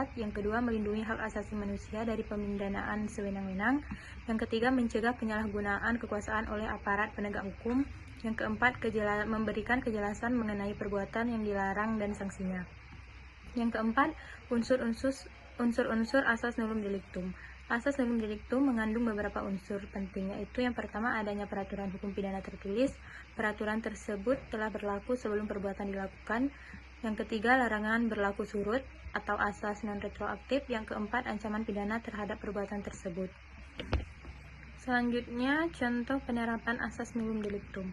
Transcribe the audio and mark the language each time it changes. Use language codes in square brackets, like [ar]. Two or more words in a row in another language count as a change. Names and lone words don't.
[id] Yang kedua, melindungi hak asasi manusia dari pemindanaan sewenang-wenang. Yang ketiga, mencegah penyalahgunaan kekuasaan oleh aparat penegak hukum. Yang keempat, memberikan kejelasan mengenai perbuatan yang dilarang dan sanksinya. Yang keempat, unsur-unsur asas [la] nullum delictum. [id] Asas [la] nullum delictum [id] mengandung beberapa unsur penting, yaitu yang pertama, adanya peraturan hukum pidana tertulis. Peraturan tersebut telah berlaku sebelum perbuatan dilakukan. Yang ketiga, larangan berlaku surut atau asas non-retroaktif. Yang keempat, ancaman pidana terhadap perbuatan tersebut. Selanjutnya, contoh penerapan asas [la] nullum delictum.